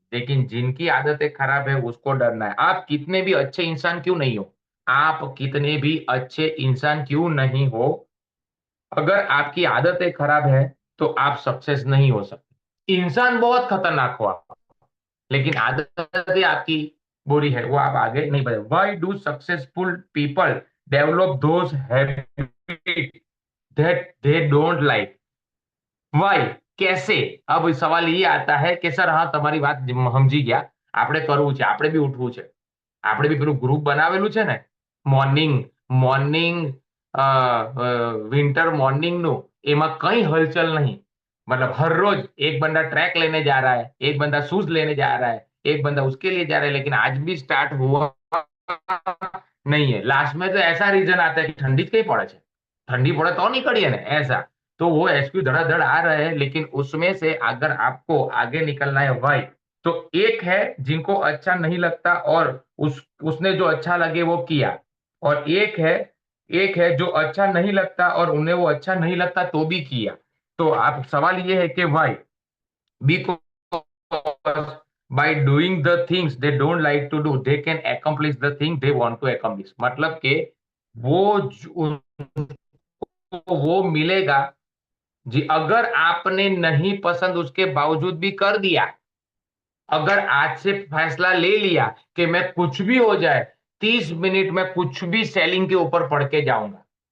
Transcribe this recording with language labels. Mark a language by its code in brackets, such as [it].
[hi] लेकिन जिनकी आदतें खराब है उसको डरना है। आप कितने भी अच्छे इंसान क्यों नहीं हो, आप कितने भी अच्छे इंसान क्यों नहीं हो, अगर आपकी आदतें खराब है तो आप सक्सेस नहीं हो सकते। इंसान बहुत खतरनाक हो आप, लेकिन आदतें आपकी बुरी है, वो आप आगे नहीं बढ़े। [en] Why do successful people develop those habit that they don't like? [hi] Y कैसे? अब सवाल ये आता है कि सर हाँ [gu] તમારી વાત સમજી ગયા, આપણે કરવું છે, આપણે બી ઉઠવું છે, આપણે બી પેલું ગ્રુપ બનાવેલું છે ને, મોર્નિંગ મોર્નિંગ વિન્ટર મોર્નિંગ નું, એમાં કઈ હલચલ નહીં। [hi] मतलब हर रोज एक बंदा ट्रैक लेने जा रहा है, एक बंदा शूज लेने जा रहा है, एक बंदा उसके लिए जा रहा है, लेकिन आज भी स्टार्ट हुआ नहीं है। लास्ट में तो ऐसा रीजन आता है कि ठंडी જ कहीं पड़े છે, ठंडी पड़े तो [gu] નીકળીએ ને [hi] ऐसा। तो वो एसक्यू धड़ाधड़ आ रहे हैं, लेकिन उसमें से अगर आपको आगे निकलना है भाई, तो एक है जिनको अच्छा नहीं लगता और उसने जो अच्छा लगे वो किया, और एक है जो अच्छा नहीं लगता और उन्हें वो अच्छा नहीं लगता तो भी किया। तो आप सवाल ये है कि भाई, [en] because by doing the things they don't like to do they can accomplish the thing they want to accomplish। [hi] मतलब के वो उनको वो मिलेगा जी, अगर आपने नहीं पसंद उसके बावजूद भी कर दिया। अगर आज से फैसला ले लिया कि मैं कुछ भी हो जाए 30 मिनट में कुछ भी सेलिंग के ऊपर पढ़ के जाऊंगा।